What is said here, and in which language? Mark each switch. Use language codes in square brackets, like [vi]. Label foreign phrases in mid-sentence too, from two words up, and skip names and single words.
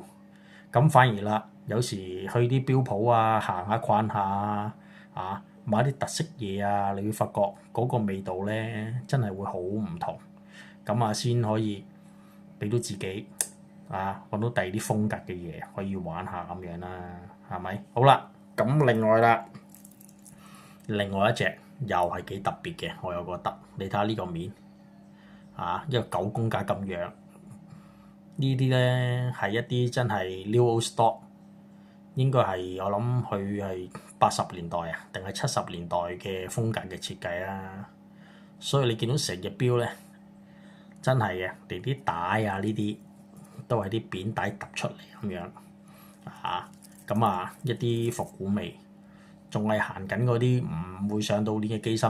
[yue] 咁反而啦，有時去啲錶鋪行下逛下買啲特色嘢你會發覺嗰個味道咧真係會好唔同，咁先可以俾到自己揾到第二啲風格嘅嘢可以玩下咁樣啦，係咪？好啦，咁另外一隻又係幾特別嘅，我又覺得你睇下呢個面一個9宮格咁樣。呢啲咧係一啲真係 [en] new old stock， [yue] 應該係我諗佢係80年代定係70年代嘅風格嘅設計啦。所以你見到成隻錶咧，真係嘅，連啲帶呢啲都係啲扁帶突出嚟咁樣一啲復古味，仲係行緊嗰啲唔會上到鏈嘅機芯。